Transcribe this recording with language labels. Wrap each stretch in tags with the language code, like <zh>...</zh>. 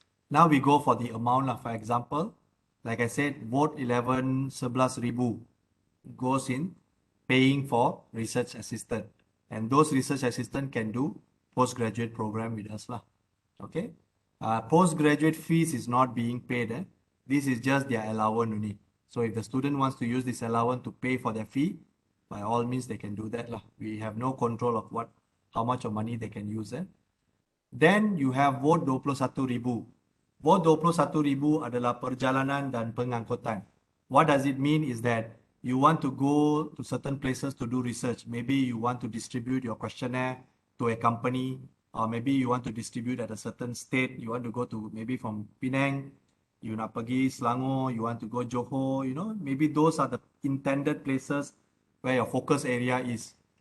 <en>Now we go for the amount lah. For example, like I said, vote 11,000 goes in paying for research assistant, and those research assistant can do postgraduate program with us lah. Okay. Postgraduate fees is not being paid. This is just their allowance only. So if the student wants to use this allowance to pay for their fee, by all means they can do that lah. We have no control of how much of money they can use. Then you have vote 21,000.</en> <ms>Vote 21,000 adalah perjalanan dan pengangkutan.</ms> <en>What does it mean is that you want to go to certain places to do research. Maybe you want to distribute your questionnaire to a company, or maybe you want to distribute at a certain state. You want to go to maybe from Penang, you</en> <ms>nak pergi</ms> <en>Selangor, you want to go Johor, maybe those are the intended places where your focus area is.</en>